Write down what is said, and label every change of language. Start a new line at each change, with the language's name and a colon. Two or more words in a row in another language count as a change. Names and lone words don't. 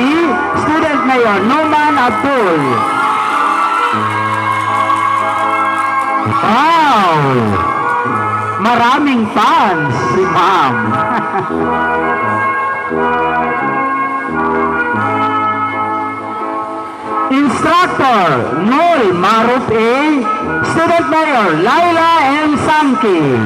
English: Student Mayor Numan Abdul. Wow!
Filipino: Maraming fans si Ma'am.
English: Instructor Noel Maruf A. Student Mayor Laila M. Samki.